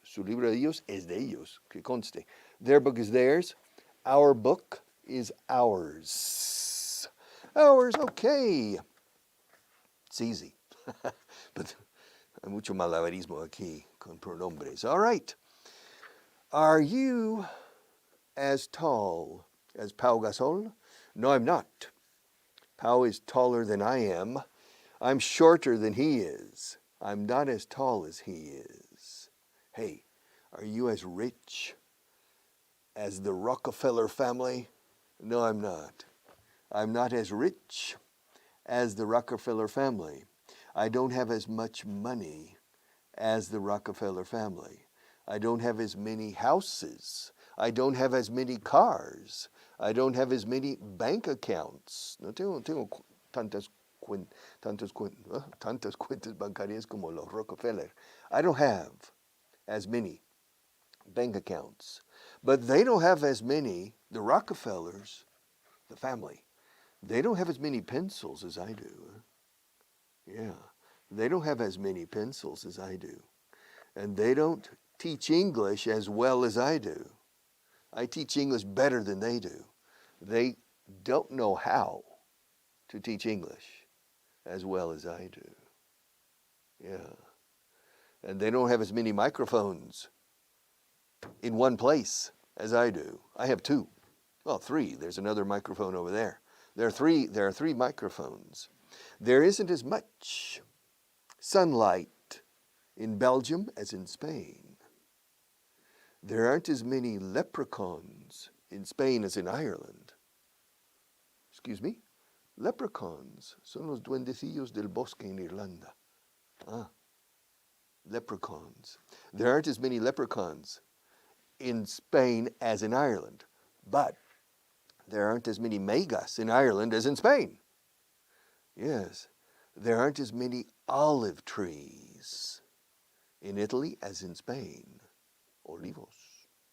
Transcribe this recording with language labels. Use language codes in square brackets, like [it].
[es] Su libro de ellos es de ellos, que conste. [en] Their book is theirs. Our book is ours. Ours, okay. It's easy. But [es] hay mucho malabarismo aquí con pronombres. [en] All right. Are you as tall as Pau Gasol? No, I'm not. Pau is taller than I am. I'm shorter than he is. I'm not as tall as he is. Hey, are you as rich as the Rockefeller family? No, I'm not. I'm not as rich as the Rockefeller family. I don't have as much money as the Rockefeller family. I don't have as many houses. I don't have as many cars. I don't have as many bank accounts. [es] No tengo tantas cuentas bancarias como los Rockefeller. [en] I don't have as many bank accounts. But they don't have as many, the Rockefellers, the family, they don't have as many pencils as I do. Yeah, they don't have as many pencils as I do. And they don't teach English as well as I do. I teach English better than they do. They don't know how to teach English as well as I do. Yeah. And they don't have as many microphones in one place as I do. I have two. Well, three. There's another microphone over there. There are three microphones. There isn't as much sunlight in Belgium as in Spain. There aren't as many leprechauns in Spain as in Ireland. Excuse me? [es] Leprechauns son los duendecillos del bosque en Irlanda. [en] Ah, leprechauns. There aren't as many leprechauns in Spain as in Ireland, but there aren't as many megas in Ireland as in Spain. Yes, there aren't as many olive trees in Italy as in Spain. Olivos.